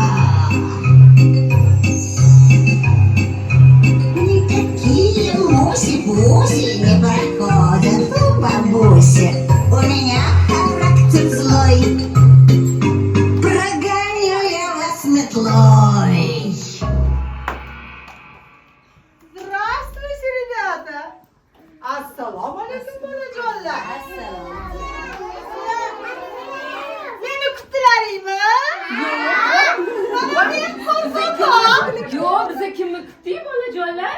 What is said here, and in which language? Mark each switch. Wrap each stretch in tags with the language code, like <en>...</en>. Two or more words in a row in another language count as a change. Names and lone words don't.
<ru>Никакие муси-пуси не проходят у бабуси. У меня характер злой. Прогоню я вас метлой.</ru> <uz>Assalomu alaykum bolajonlar. Meni kutdilaringmi? Yo'q, biza kimni kutdik bolajonlar?</uz>